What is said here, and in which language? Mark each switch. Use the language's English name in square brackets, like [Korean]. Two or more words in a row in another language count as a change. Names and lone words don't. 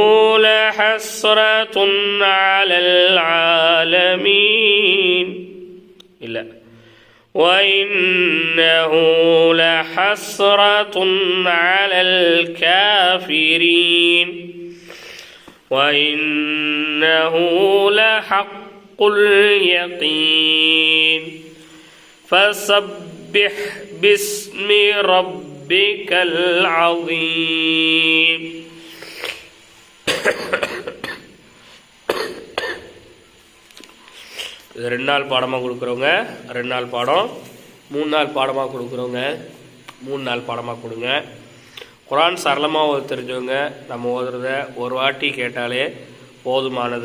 [Arabic] لحسرة على العالمين وإنه لحسرة على الكافرين وإنه لحق اليقين فسبح باسم ربك العظيم [Tamil] இது 2 நாள் பாடமாக கொடுக்குறவங்க 2 நாள் பாடம், 3 நாள் பாடமாக கொடுக்குறவங்க 3 நாள் பாடமாக கொடுங்க. குரான் சரளமாக தெரிஞ்சவங்க நம்ம ஓதுறத ஒரு வாட்டி கேட்டாலே போதுமானது.